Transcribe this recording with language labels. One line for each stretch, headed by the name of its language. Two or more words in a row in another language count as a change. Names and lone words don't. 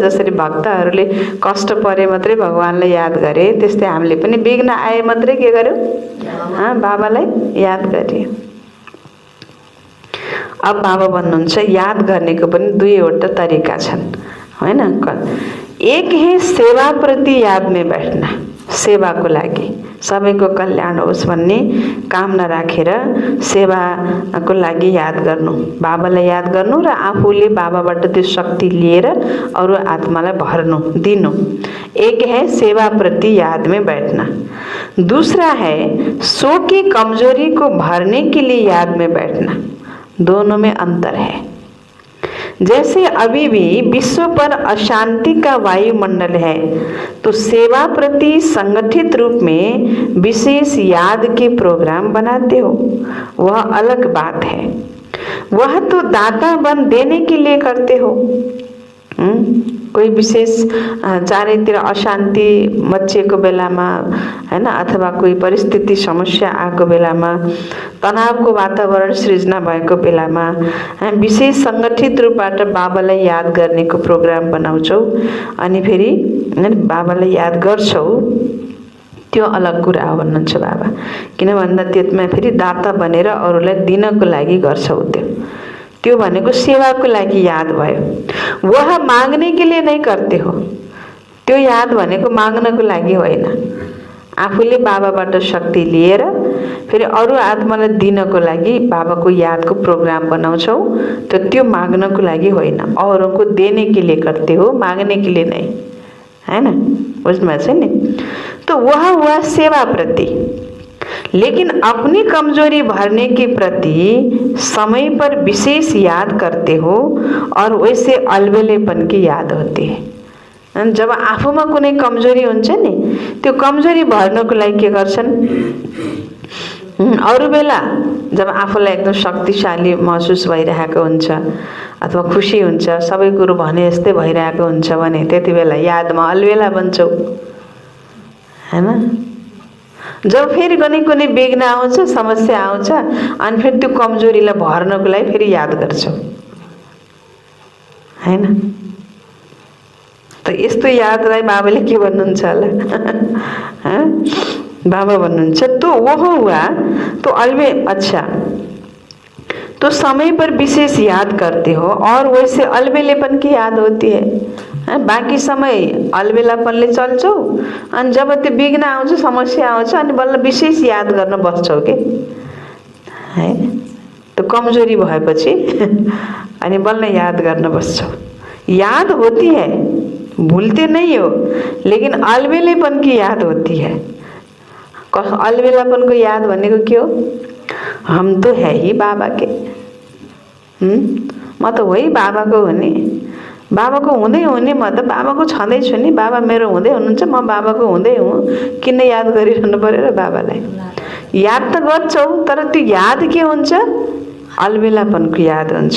Nepali: जसरी भक्तहरूले कष्ट परे मात्रै भगवानलाई याद गरे, त्यस्तै हामीले पनि विघ्न आए मात्रै के गर्यौं? बाबालाई याद गर्यौं। अब बाबा भन्नुहुन्छ याद गर्नेको पनि 2वटा तरिका छन्, हैन।
Hindi: एक है सेवा प्रति याद में बैठना,
Nepali: सेवाको लागि सबैको कल्याण होस् भन्ने कामना राखेर सेवाको लागि याद गर्नु, बाबालाई याद गर्नु र आफूले बाबाबाट त्यो शक्ति लिएर अरू आत्मालाई भर्नु दिनु।
Hindi: एक है सेवा प्रति याद में बैठना, दूसरा है सो की कमजोरी को भरने के लिए याद में बैठना। दोनों में अंतर है। जैसे अभी भी विश्व पर अशांति का वायुमंडल है तो सेवा प्रति संगठित रूप में विशेष याद के प्रोग्राम बनाते हो, वह अलग बात है। वह तो दाता बन देने के लिए करते हो।
Nepali: कोही विशेष चारैतिर अशान्ति मचिएको बेलामा, हैन, अथवा कोही परिस्थिति समस्या आएको बेलामा, तनावको वातावरण सृजना भएको बेलामा विशेष संगठित रूपबाट बाबालाई याद गर्नेको प्रोग्राम बनाउँछौ अनि फेरि बाबालाई याद गर्छौ, त्यो अलग कुरा हो भन्नुहुन्छ बाबा। किन भन्दा त्यसमा फेरि दाता बनेर अरूलाई दिनको लागि गर्छौ। त्यो भनेको सेवाको लागि याद भयो।
Hindi: वह माग्ने के लिए नहीं करते हो।
Nepali: त्यो याद भनेको माग्नको लागि होइन, आफूले बाबाबाट शक्ति लिएर फेरि अरू आत्मालाई दिनको लागि बाबाको यादको प्रोग्राम बनाउँछौ। त्यो माग्नको लागि होइन,
Hindi: औरों को देने के लिए करते हो, मांगने के लिए नहीं, है ना।
Nepali: बुझ्नुभएको छ नि।
Hindi: तो वह हुआ सेवा प्रति। लेकिन अपनी कमजोरी भरने के प्रति समय पर विशेष याद करते हो और वैसे अलबेलेपन की याद होती है।
Nepali: जब आफूमा कुनै कमजोरी हुन्छ नि त्यो कमजोरी भर्नको लागि के गर्छन्? अरू बेला जब आफूलाई एकदम शक्तिशाली महसुस भइरहेको हुन्छ अथवा खुसी हुन्छ, सबै कुरो भने जस्तै भइरहेको हुन्छ भने त्यति बेला यादमा अलबेला बन्छौ, हैन। जब फेरि कुनै विघ्न आउँछ, समस्या आउँछ अनि फेरि त्यो कमजोरीलाई भर्नको लागि फेरि याद गर्छौ, हैन। त यस्तो यादलाई बाबाले के भन्नुहुन्छ होला? बाबा भन्नुहुन्छ
Hindi: तो वह हुआ तो अच्छा तो समय पर विशेष याद करते हो और वैसे अलबेलेपन की याद होती है।
Nepali: बाँकी समय अलबेलापनले चल्छौ अनि जब त्यो विघ्न आउँछ, समस्या आउँछ अनि बल्ल विशेष याद गर्न बस्छौ के, है। त्यो कमजोरी भएपछि अनि बल्ल याद गर्न बस्छौ।
Hindi: याद होती है, भूलते नहीं हो, लेकिन अलबेलेपन की याद होती है।
Nepali: अलबेलापन को याद भनेको के हो?
Hindi: हम तो है ही बाबा के,
Nepali: म त वही बाबाको हो नि, बाबाको हुँदै हो नि, म त बाबाको छँदैछु नि, बाबा मेरो हुँदै हुनुहुन्छ, म बाबाको हुँदै हुँ, किन याद गरिरहनु पर्यो र बाबालाई? याद त गर्छौ, तर त्यो याद के हुन्छ? अलबेलापनको याद हुन्छ।